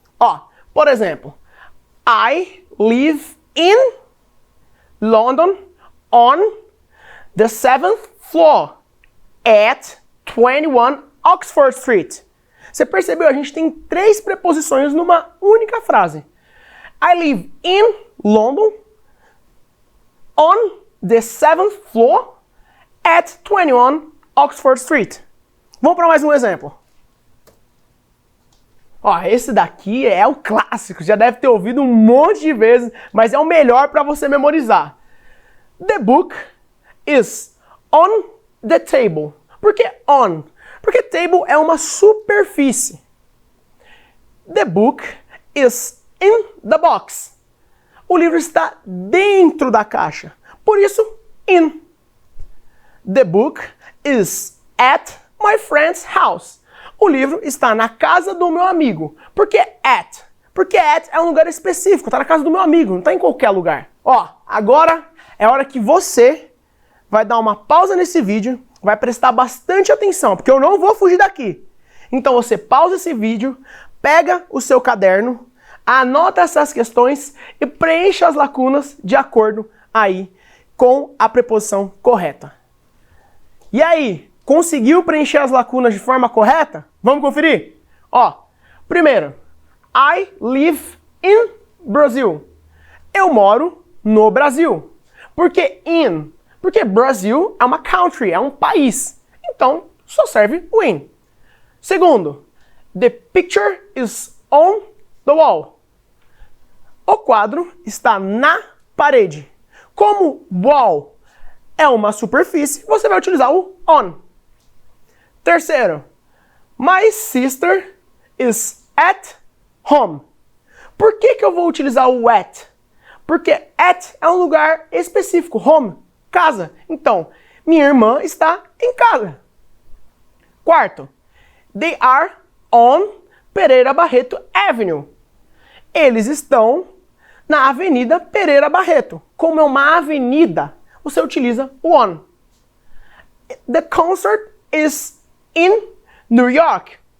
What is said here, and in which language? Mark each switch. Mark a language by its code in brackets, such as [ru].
[pt] Ó, por exemplo, [en] I live in London on the 7th floor at 21 Oxford Street. [pt] Você percebeu? A gente tem 3 preposições numa única frase. [en] I live in London on the 7th floor at 21 Oxford Street. [pt] Vamos para mais um exemplo. Ó, esse daqui é o clássico, já deve ter ouvido um monte de vezes, mas é o melhor para você memorizar. [en] The book is on the table. [pt] Por que on? Porque table é uma superfície. [en] The book is in the box. [pt] O livro está dentro da caixa. Por isso, in. [en] The book is at my friend's house. [pt] O livro está na casa do meu amigo. Por que at? Porque at é um lugar específico, está na casa do meu amigo, não está em qualquer lugar. Ó, agora é hora que você vai dar uma pausa nesse vídeo, vai prestar bastante atenção, porque eu não vou fugir daqui. Então você pausa esse vídeo, pega o seu caderno, anota essas questões e preencha as lacunas de acordo aí com a preposição correta. E aí, conseguiu preencher as lacunas de forma correta? Vamos conferir? Ó, primeiro, [en] I live in Brazil. [pt] Eu moro no Brasil. Por que in? Porque Brasil é uma country, é um país. Então, só serve o in. Segundo, [en] the picture is on the wall. [pt] O quadro está na parede. Como wall é uma superfície, você vai utilizar o on. [en] Terceiro, my sister is at home. [pt] Por que eu vou utilizar o at? Porque at é um lugar específico, home, casa. Então, minha irmã está em casa. Quarto, [en] they are on Pereira Barreto Avenue. [pt] Eles estão na Avenida Pereira Barreto. Como é uma avenida, você utiliza o on. [en] The concert is in New York.